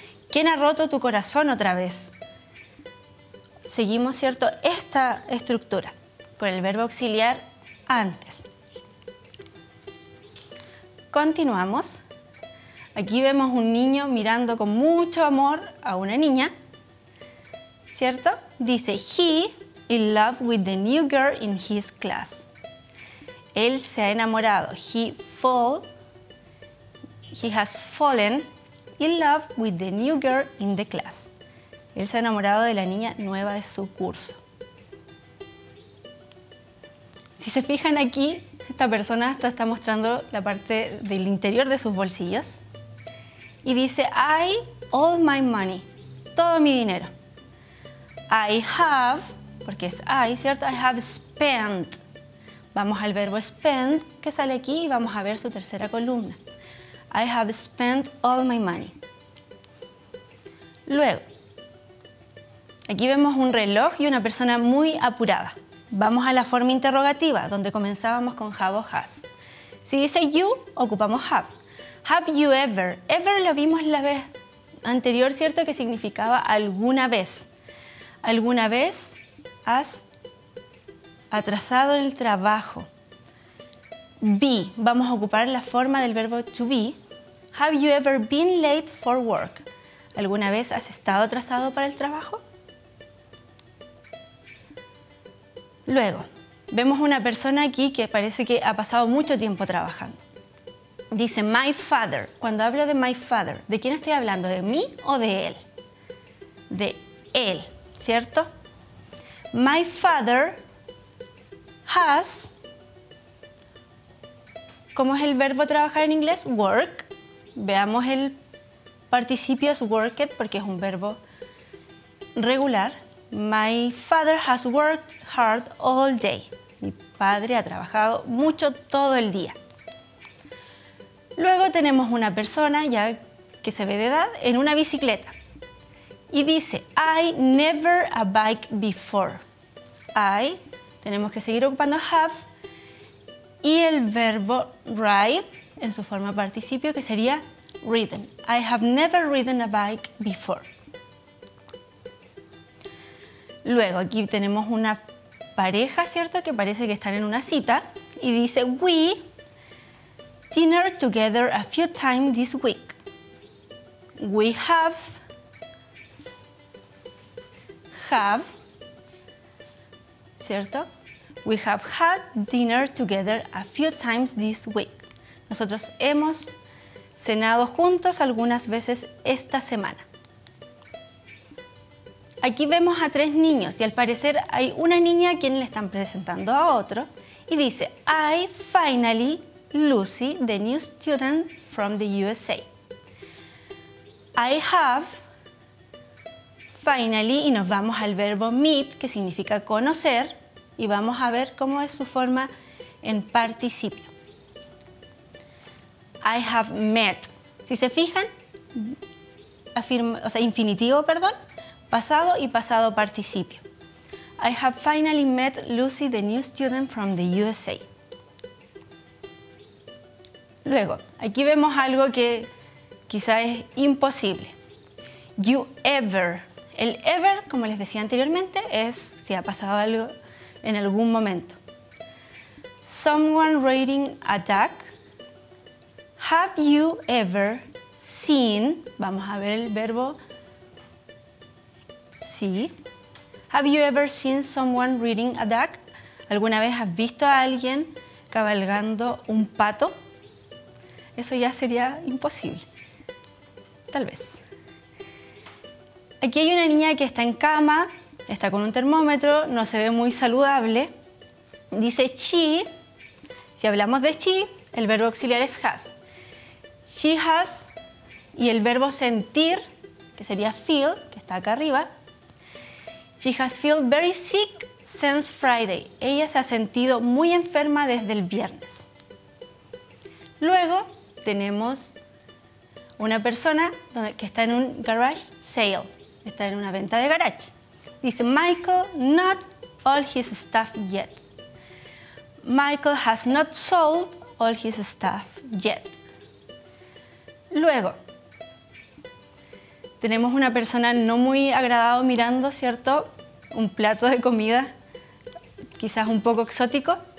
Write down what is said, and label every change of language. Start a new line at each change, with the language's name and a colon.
Spanish: ¿Quién ha roto tu corazón otra vez? Seguimos, ¿cierto?, esta estructura con el verbo auxiliar antes. Continuamos. Aquí vemos un niño mirando con mucho amor a una niña, ¿cierto? Dice,
English: he in love with the new girl in his class.
Spanish: Él se ha enamorado.
English: He has fallen in love with the new girl in the class.
Spanish: Él se ha enamorado de la niña nueva de su curso. Si se fijan aquí, esta persona está mostrando la parte del interior de sus bolsillos y dice,
English: I all my money,
Spanish: todo mi dinero.
English: I have,
Spanish: porque es
English: I,
Spanish: ¿cierto?
English: I have spent.
Spanish: Vamos al verbo spend que sale aquí y vamos a ver su tercera columna.
English: I have spent all my money.
Spanish: Luego, aquí vemos un reloj y una persona muy apurada. Vamos a la forma interrogativa, donde comenzábamos con have o has. Si dice
English: you,
Spanish: ocupamos
English: have. Have you ever?
Spanish: Ever lo vimos la vez anterior, ¿cierto? Que significaba alguna vez. ¿Alguna vez has atrasado en el trabajo? Be, vamos a ocupar la forma del verbo to be.
English: Have you ever been late for work?
Spanish: ¿Alguna vez has estado atrasado para el trabajo? Luego, vemos una persona aquí que parece que ha pasado mucho tiempo trabajando. Dice
English: my father.
Spanish: Cuando hablo de my father, ¿de quién estoy hablando? ¿De mí o de él? De él, ¿cierto?
English: My father has,
Spanish: ¿cómo es el verbo trabajar en inglés? Work. Veamos el participio es worked porque es un verbo regular.
English: My father has worked hard all day.
Spanish: Mi padre ha trabajado mucho todo el día. Luego tenemos una persona ya que se ve de edad en una bicicleta y dice
English: I never a bike before.
Spanish: I, tenemos que seguir ocupando have y el verbo ride en su forma participio que sería ridden.
English: I have never ridden a bike before.
Spanish: Luego aquí tenemos una pareja, ¿cierto? Que parece que están en una cita y dice
English: we dinner together a few times this week. We have,
Spanish: ¿cierto?
English: We have had dinner together a few times this week.
Spanish: Nosotros hemos cenado juntos algunas veces esta semana. Aquí vemos a tres niños y al parecer hay una niña a quien le están presentando a otro y dice
English: I finally Lucy, the new student from the USA. I have finally
Spanish: y nos vamos al verbo meet que significa conocer y vamos a ver cómo es su forma en participio.
English: I have met.
Spanish: Si se fijan, infinitivo, perdón, pasado y pasado participio.
English: I have finally met Lucy, the new student from the USA.
Spanish: Luego, aquí vemos algo que quizá es imposible.
English: You ever.
Spanish: El ever, como les decía anteriormente, es si ha pasado algo en algún momento.
English: Someone reading a duck Have you ever seen?
Spanish: Vamos a ver el verbo. Sí.
English: Have you ever seen someone riding a duck?
Spanish: ¿Alguna vez has visto a alguien cabalgando un pato? Eso ya sería imposible. Tal vez. Aquí hay una niña que está en cama, está con un termómetro, no se ve muy saludable. Dice she. Si hablamos de she, el verbo auxiliar es has.
English: She has,
Spanish: y el verbo sentir, que sería feel, que está acá arriba.
English: She has felt very sick since Friday.
Spanish: Ella se ha sentido muy enferma desde el viernes. Luego tenemos una persona que está en un garage sale. Está en una venta de garage. Dice
English: Michael, not all his stuff yet. Michael has not sold all his stuff yet.
Spanish: Luego, tenemos una persona no muy agradable mirando, ¿cierto? Un plato de comida, quizás un poco exótico.